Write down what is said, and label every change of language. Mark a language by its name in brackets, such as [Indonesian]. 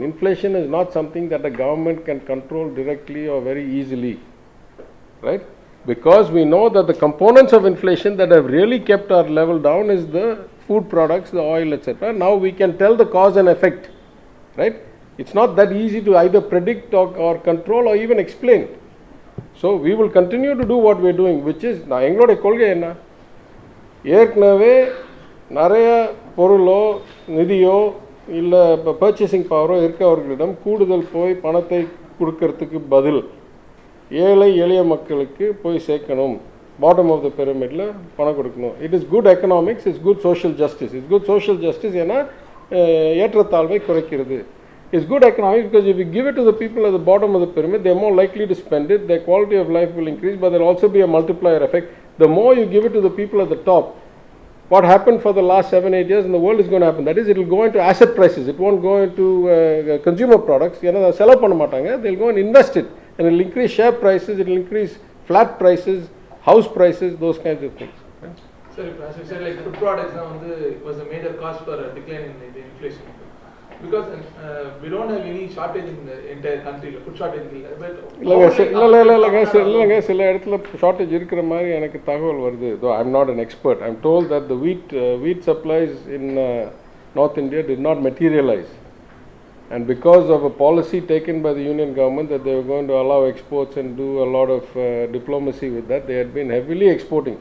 [English] Inflation is not something that a government can control directly or very easily, right? Because we know that the components of inflation that have really kept our level down is the food products, the oil, etc. Now we can tell the cause and effect, right? It's not that easy to either predict or control or even explain. So we will continue to do what we are doing, which is, [Tamil] நான் எங்களுடைய கொள்கை என்ன, ஏற்கனவே நிறைய பொருளோ நிதியோ இல்லை இப்போ purchasing பவரோ இருக்கவர்களிடம் கூடுதல் போய் பணத்தை கொடுக்கறதுக்கு பதில் ஏழை எளிய மக்களுக்கு போய் சேர்க்கணும். [English] bottom of the பிரமிடில் [Tamil] பணம் கொடுக்கணும். [English] It is good economics, it's good social justice. It's good social justice [Tamil] ஏன்னா ஏற்றத்தாழ்வை குறைக்கிறது. [English] It's good economics because if you give it to the people at the bottom of the pyramid, they're more likely to spend it, their quality of life will increase, but there will also be a multiplier effect. The more you give it to the people at the top, what happened for the last 7-8 years in the world is going to happen. That is, it will go into asset prices. It won't go into consumer products. Sell up on matanga. They'll go and invest it, and it will increase share prices. It will increase flat prices, house prices, those kinds of things. Sir, as you said, like food products was a major cause for a decline in the inflation. Because we don't have any shortage in the entire country, food shortage. [Tamil] இல்லைங்க சில இடத்துல shortage இருக்கிற மாதிரி எனக்கு தகவல் வருது. [English] Though I'm not an expert, I'm told that the wheat supplies in North India did not materialize, and because of a policy taken by the union government that they were going to allow exports and do a lot of diplomacy with that, they had been heavily exporting.